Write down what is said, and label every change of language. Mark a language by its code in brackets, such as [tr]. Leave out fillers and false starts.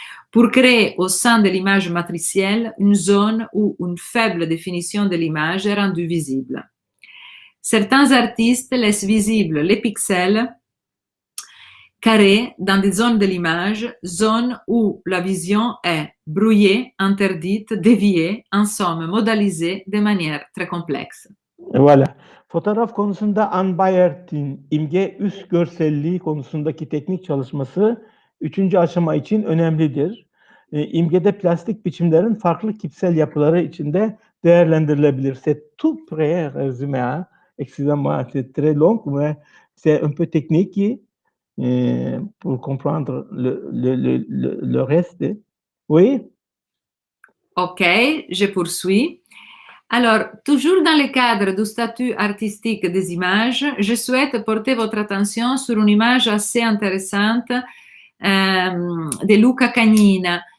[fr] pour créer au sein de l'image matricielle une zone où une faible définition de l'image est rendue visible. Certains artistes laissent visibles les pixels carrés dans des zones de l'image, zones où la vision est brouillée, interdite, déviée, en somme modalisée de manière très complexe. Voilà. [tr] Fotoğraf konusunda Anne Bayert'in imge üst görselliği konusundaki teknik çalışması 3. aşama için önemlidir. İmgede plastik biçimlerin farklı kipsel yapıları içinde değerlendirilebilir. [fr] C'est tout près résumé, hein? Excusez-moi, c'est très long, mais c'est un peu technique pour comprendre le reste. Oui? Ok, je poursuis. Alors, toujours dans le cadre du statut artistique des images, je souhaite porter votre attention sur une image assez intéressante de Luca Cagnina.